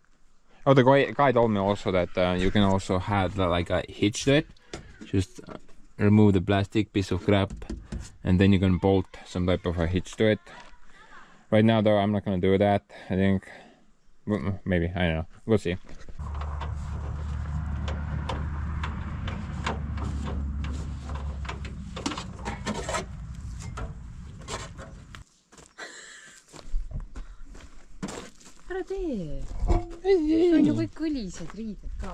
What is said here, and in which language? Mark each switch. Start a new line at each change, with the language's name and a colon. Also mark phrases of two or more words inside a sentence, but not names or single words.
English: Oh, the guy told me also that you can also have like a hitch to it. Just remove the plastic piece of crap, and then you can bolt some type of a hitch to it. Right now, though, I'm not gonna do that. I think maybe, I don't know. We'll see.
Estonian: Ära tee. On ju kõik kõlised riided ka.